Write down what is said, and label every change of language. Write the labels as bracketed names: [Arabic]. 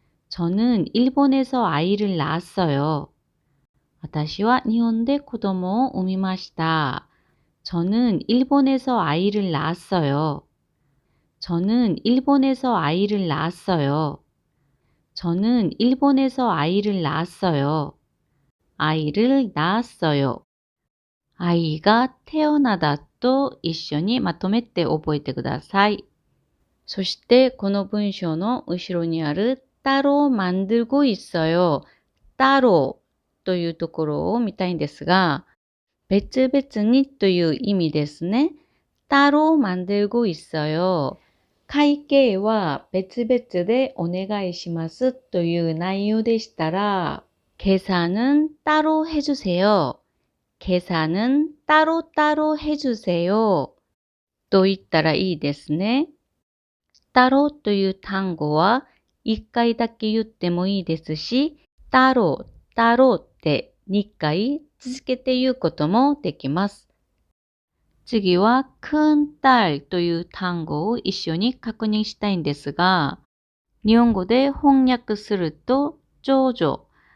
[Korean] 저는 일본에서 아이를 낳았어요 [Japanese] 私は日本で子供を産みました [Korean] 저는 일본에서 아이를 낳았어요 저는 일본에서 아이를 낳았어요. 저는 일본에서 아이를 낳았어요. 아이를 낳았어요. 아이가 태어나다 [Japanese] と一緒にまとめて覚えてください。そしてこの文章の後ろにある [Korean] 따로 만들고 있어요。 [Japanese] 따로というところを見たいんですが、別々にという意味ですね。 [Korean] 따로 만들고 있어요。 [Japanese] 会計は別々でお願いしますという内容でしたら、 [Korean] 계산은 따로 해주세요. 계산은 따로따로 해주세요. [Japanese] と言ったらいいですね。따로 という単語は1回だけ言ってもいいですし、따로、따로って2回続けて言うこともできます。次は큰딸という単語を一緒に確認したいんですが、日本語で翻訳すると長女。